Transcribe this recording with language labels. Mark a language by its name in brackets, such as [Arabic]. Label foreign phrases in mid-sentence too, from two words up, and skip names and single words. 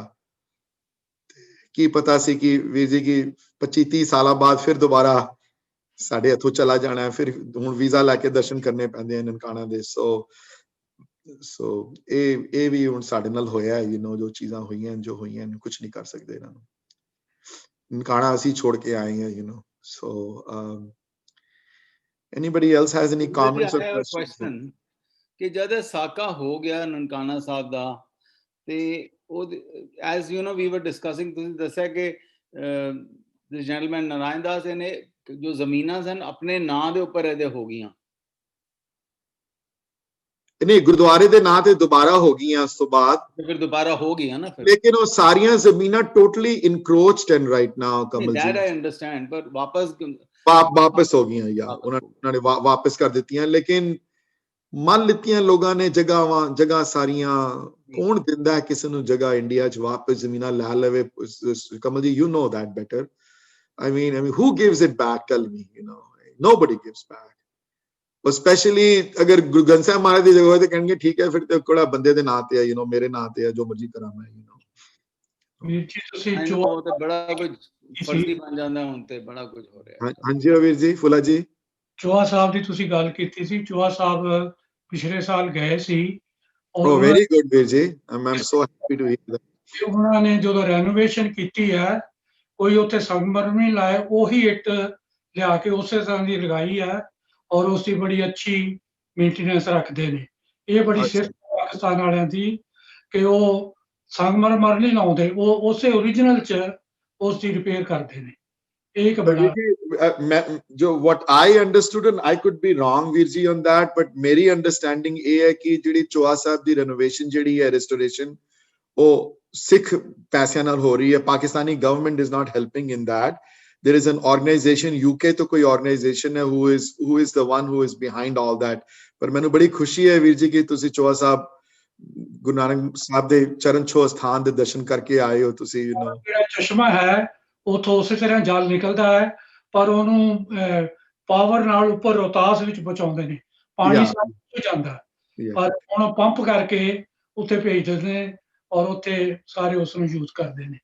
[Punjabi] ਕੀ ਪਤਾ ਸੀ ਕਿ ਵੀਰ ਜੀ ਕਿ 25-30 ਸਾਲਾਂ ਬਾਅਦ ਫਿਰ ਦੁਬਾਰਾ ਸਾਡੇ ਹੱਥੋਂ ਚਲਾ ਜਾਣਾ ਹੈ, ਫਿਰ ਹੁਣ ਵੀਜ਼ਾ ਲੈ ਕੇ ਦਰਸ਼ਨ ਕਰਨੇ ਪੈਂਦੇ ਆ ਨਨਕਾਣਾ ਦੇ। ਸੋ ਇਹ ਵੀ ਹੁਣ ਸਾਡੇ ਨਾਲ ਹੋਇਆ, ਜੋ ਚੀਜ਼ਾਂ ਹੋਈਆਂ ਜੋ ਹੋਈਆਂ, ਕੁਝ ਨਹੀਂ ਕਰ ਸਕਦੇ ਇਹਨਾਂ ਨੂੰ। ਨਨਕਾਣਾ ਅਸੀਂ ਛੋੜ ਕੇ ਆਏ ਹਾਂ, [English] so anybody else has any comments or questions? [Punjabi] ਕਿ ਜਦ ਸਾਕਾ ਹੋ ਗਿਆ ਨਨਕਾਣਾ ਸਾਹਿਬ ਦਾ, ਤੇ ਉਹ [English] as you know we were discussing, [Punjabi] ਤੁਸੀਂ ਦੱਸਿਆ ਕਿ [English] the gentleman [Punjabi] ਨਾਰਾਇਣ ਦਾਸ ਨੇ ਜੋ ਜ਼ਮੀਨਾਂ ਸਨ ਆਪਣੇ ਨਾਂ ਦੇ ਉੱਪਰ ਇਹਦੇ ਹੋ ਗਈਆਂ। ਨਹੀਂ, ਗੁਰਦੁਆਰੇ ਦੇ ਨਾਂ ਤੇ ਦੁਬਾਰਾ ਹੋ ਗਈਆਂ ਉਸ ਤੋਂ ਬਾਅਦ, ਫਿਰ ਦੁਬਾਰਾ ਹੋ ਗਈਆਂ ਨਾ ਫਿਰ, ਲੇਕਿਨ ਉਹ ਸਾਰੀਆਂ ਜ਼ਮੀਨਾਂ [English] totally encroached and right now [Punjabi] ਕਮਲ ਜੀ, [English] that I understand, but [Punjabi] ਵਾਪਸ ਹੋ ਗਈਆਂ ਯਾਰ, ਉਹਨਾਂ ਨੇ ਵਾਪਸ ਕਰ ਦਿੱਤੀਆਂ, ਲੇਕਿਨ ਮੰਨ ਲਿੱਤੀਆਂ ਲੋਕਾਂ ਨੇ ਜਗ੍ਹਾ ਸਾਰੀਆਂ। ਕੌਣ ਦਿੰਦਾ ਹੈ ਕਿਸੇ ਨੂੰ ਜਗ੍ਹਾ ਇੰਡੀਆ 'ਚ ਵਾਪਸ ਜ਼ਮੀਨਾਂ ਲੈ ਲਵੇ? ਕਮਲ ਜੀ, [English] you know that better. I mean, who gives it back? Tell me, nobody gives back. [Punjabi] Especially ਅਗਰ ਗੁਰੂ ਗ੍ਰੰਥ ਸਾਹਿਬ ਮਹਾਰਾਜ ਦੀ ਜਗ੍ਹਾ ਹੋਏ ਤੇ ਕਹਿਣਗੇ ਠੀਕ ਹੈ, ਫਿਰ ਤੇ ਕੋੜਾ ਬੰਦੇ ਦੇ ਨਾਂ ਤੇ ਆ, ਮੇਰੇ ਨਾਂ ਤੇ ਆ, ਜੋ ਮਰਜ਼ੀ ਕਰਾਂ ਮੈਂ। ਵੀਰ ਜੀ ਤੁਸੀਂ ਬੜਾ ਕੁਝ ਫਰਜ਼ੀ ਬਣ ਜਾਂਦਾ ਹੁਣ, ਤੇ ਬੜਾ ਕੁਝ ਹੋ ਰਿਹਾ। ਹਾਂਜੀ ਵੀਰ ਜੀ, ਫੁੱਲਾ ਜੀ, ਚੋਹਾ ਸਾਹਿਬ ਦੀ ਤੁਸੀਂ ਗੱਲ ਕੀਤੀ ਸੀ, ਚੋਹਾ ਸਾਹਿਬ ਪਿਛਲੇ ਸਾਲ ਗਏ ਸੀ। [English] Oh, very good ਵੀਰ ਜੀ, I'm so happy to hear that. [Punjabi] ਉਹਨਾਂ ਨੇ ਜਦੋਂ ਰੈਨੋਵੇਸ਼ਨ ਕੀਤੀ ਹੈ, ਕੋਈ ਉੱਥੇ ਸੰਗਮਰਮਰ ਨਹੀਂ ਲਾਇਆ, ਉਹੀ ਇੱਟ ਲਿਆ ਕੇ ਉਸੇ ਤਰ੍ਹਾਂ ਦੀ ਲਗਾਈ ਹੈ, ਔਰ ਉਸ ਦੀ ਬੜੀ ਅੱਛੀ ਮੇਨਟੇਨੈਂਸ ਰੱਖਦੇ ਨੇ। ਇਹ ਬੜੀ ਸਿਰਫ ਪਾਕਿਸਤਾਨ ਵਾਲਿਆਂ ਦੀ ਕਿ ਉਹ ਸੰਗਮਰਮਰ ਨਹੀਂ ਲਾਉਂਦੇ, ਉਹ ਉਸੇ ਓਰੀਜਨਲ 'ਚ ਉਸ ਦੀ ਰਿਪੇਅਰ ਕਰਦੇ ਨੇ। ਇਹ ਇੱਕ ਬੜਾ ਜੋ [English] what I understood, and I could be wrong [Punjabi] ਵੀਰ ਜੀ [English] on that, but [Punjabi] ਮੇਰੀ ਅੰਡਰਸਟੈਂਡਿੰਗ ਇਹ ਹੈ ਕਿ ਜਿਹੜੀ ਚੋਹਾ ਸਾਹਿਬ ਦੀ ਰੈਨੋਵੇਸ਼ਨ ਜਿਹੜੀ ਹੈ, ਰੈਸਟੋਰੇਸ਼ਨ, ਉਹ ਸਿੱਖ ਪੈਸਿਆਂ ਨਾਲ ਹੋ ਰਹੀ ਹੈ। [English] Pakistani government is not helping in that. There is an organization, UK [Punjabi] ਤੋਂ ਕੋਈ [English] organization ਹੈ who is the one who is behind all that. [Punjabi] ਪਰ ਮੈਨੂੰ ਬੜੀ ਖੁਸ਼ੀ ਹੈ ਵੀਰ ਜੀ ਕਿ ਤੁਸੀਂ ਚੋਹਾ ਸਾਹਿਬ ਗੁਰੂ ਨਾਨਕ ਸਾਹਿਬ ਦੇ ਚਰਨ ਛੋਹ ਸਥਾਨ ਦੇ ਦਰਸ਼ਨ ਕਰਕੇ ਆਏ ਹੋ। ਤੁਸੀਂ ਜਿਹੜਾ ਚਸ਼ਮਾ ਹੈ ਉੱਥੋਂ ਉਸੇ ਤਰ੍ਹਾਂ ਜਲ ਨਿਕਲਦਾ ਹੈ, ਪਰ ਉਹਨੂੰ ਪਾਵਰ ਨਾਲ ਉੱਪਰ ਰੋਹਤਾਸ ਵਿੱਚ ਪਹੁੰਚਾਉਂਦੇ ਨੇ, ਪਾਣੀ ਸਾਰਾ ਜਾਂਦਾ, ਪਰ ਹੁਣ ਪੰਪ ਕਰਕੇ ਉੱਥੇ ਭੇਜ ਦਿੰਦੇ ਨੇ, ਔਰ ਉੱਥੇ ਸਾਰੇ ਉਸ ਨੂੰ ਯੂਜ਼ ਕਰਦੇ ਨੇ।